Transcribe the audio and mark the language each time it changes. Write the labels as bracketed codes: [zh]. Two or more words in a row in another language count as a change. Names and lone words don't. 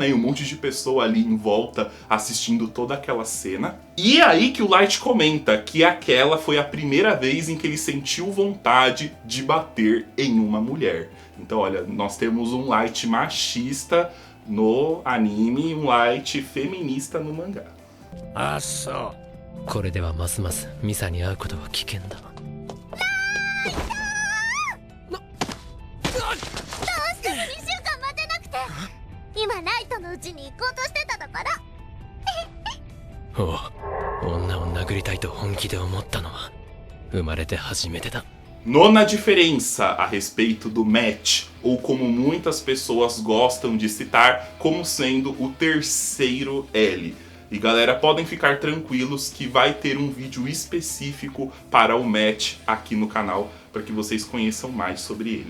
[pt] E um monte de pessoa ali em volta assistindo toda aquela cena. E é aí que o Light comenta que aquela foi a primeira vez em que ele sentiu vontade de bater em uma mulher. Então, olha, nós temos um Light machista no anime e um Light feminista no mangá. [ja] あ、そう。これではますますミサに会うことは危険だ。どうしても2週間待てなくて、今ライトのうちに行こうとしてただから。おう、女を殴りたいと本気で思ったのは生まれて初めてだ。 [pt] Nona diferença a respeito do match, ou como muitas pessoas gostam de citar, como sendo o terceiro L. E galera, podem ficar tranquilos que vai ter um vídeo específico para o match aqui no canal, para que vocês conheçam mais sobre ele.